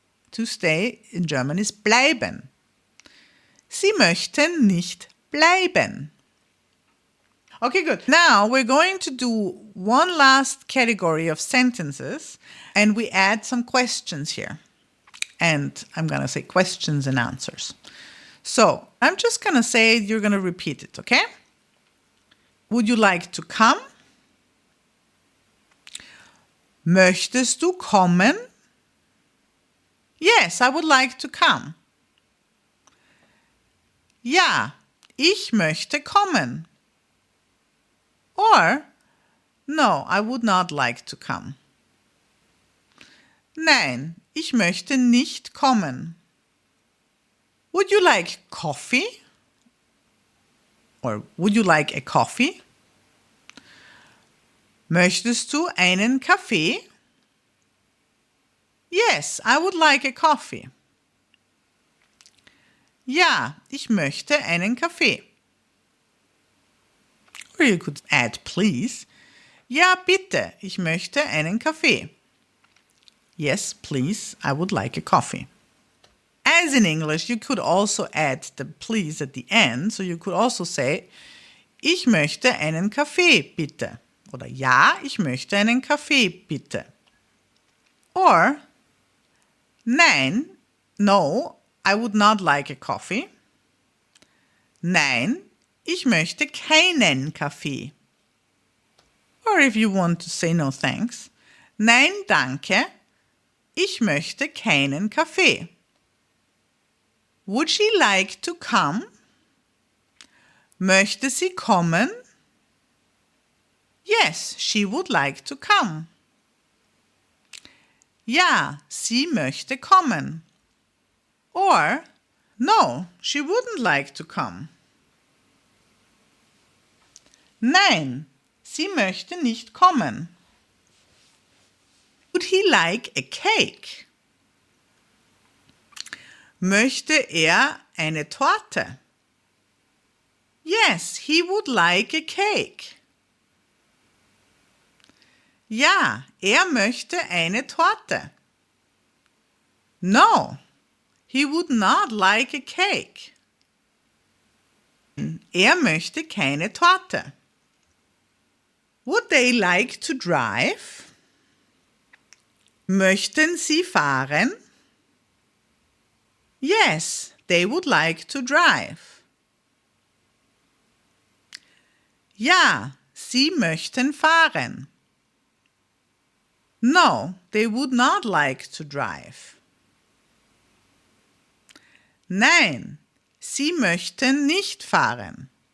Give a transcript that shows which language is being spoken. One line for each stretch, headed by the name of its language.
English: To stay in German is bleiben.
German: Sie möchten nicht bleiben.
English: Okay, good. Now we're going to do one last category of sentences and we add some questions here. And I'm going to say questions and answers. So I'm just going to say it, you're going to repeat it, okay? Would you like to come?
German: Möchtest du kommen?
English: Yes, I would like to come.
German: Ja, ich möchte kommen.
English: Or, no, I would not like to come.
German: Nein, ich möchte nicht kommen.
English: Would you like coffee? Or would you like a coffee?
German: Möchtest du einen Kaffee?
English: Yes, I would like a coffee.
German: Ja, ich möchte einen Kaffee.
English: Or you could add please.
German: Ja, bitte, ich möchte einen Kaffee.
English: Yes, please, I would like a coffee. As in English, you could also add the please at the end. So you could also say,
German: ich möchte einen Kaffee, bitte. Oder ja, ich möchte einen Kaffee, bitte.
English: Or, nein, no, I would not like a coffee.
German: Nein, ich möchte keinen Kaffee.
English: Or if you want to say no thanks,
German: nein, danke, ich möchte keinen Kaffee.
English: Would she like to come?
German: Möchte sie kommen?
English: Yes, she would like to come.
German: Ja, sie möchte kommen.
English: Or, no, she wouldn't like to come.
German: Nein, sie möchte nicht kommen.
English: Would he like a cake?
German: Möchte er eine Torte?
English: Yes, he would like a cake.
German: Ja, er möchte eine Torte.
English: No, he would not like a cake.
German: Er möchte keine Torte.
English: Would they like to drive?
German: Möchten sie fahren?
English: Yes, they would like to drive.
German: Ja, sie möchten fahren.
English: No, they would not like to drive.
German: Nein, sie möchten nicht fahren.